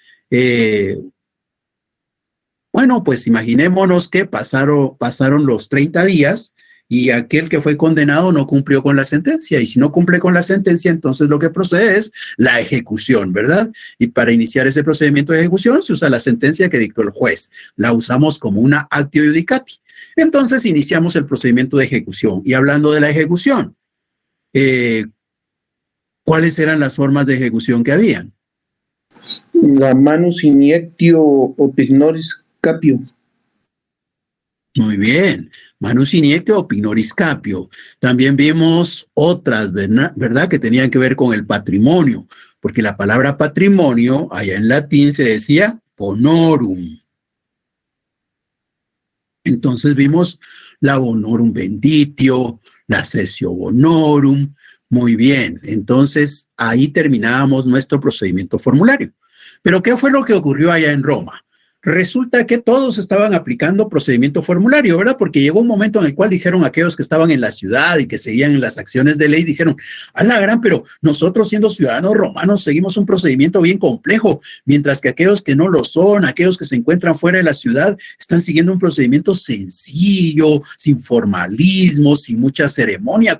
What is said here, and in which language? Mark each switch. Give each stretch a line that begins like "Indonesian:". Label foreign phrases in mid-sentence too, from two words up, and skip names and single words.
Spanish: Bueno, pues imaginémonos que pasaron los 30 días y aquel que fue condenado no cumplió con la sentencia. Y si no cumple con la sentencia, entonces lo que procede es la ejecución, ¿verdad? Y para iniciar ese procedimiento de ejecución se usa la sentencia que dictó el juez. La usamos como una
Latin: actio judicati.
Spanish: Entonces iniciamos el procedimiento de ejecución. Y hablando de la ejecución, ¿cuáles eran las formas de ejecución que habían?
Latin: La manus iniectio opignoris capio.
Spanish: Muy bien,
Latin: manus iniectio opignoris capio.
Spanish: También vimos otras, ¿verdad? Que tenían que ver con el patrimonio, porque la palabra patrimonio, allá en latín se decía bonorum. Entonces vimos la
Latin: bonorum venditio,
Spanish: la
Latin: cessio bonorum.
Spanish: Muy bien, entonces ahí terminábamos nuestro procedimiento formulario. Pero ¿qué fue lo que ocurrió allá en Roma? Resulta que todos estaban aplicando procedimiento formulario, ¿verdad? Porque llegó un momento en el cual dijeron aquellos que estaban en la ciudad y que seguían en las acciones de ley, dijeron, a la gran, pero nosotros siendo ciudadanos romanos seguimos un procedimiento bien complejo, mientras que aquellos que no lo son, aquellos que se encuentran fuera de la ciudad, están siguiendo un procedimiento sencillo, sin formalismo, sin mucha ceremonia.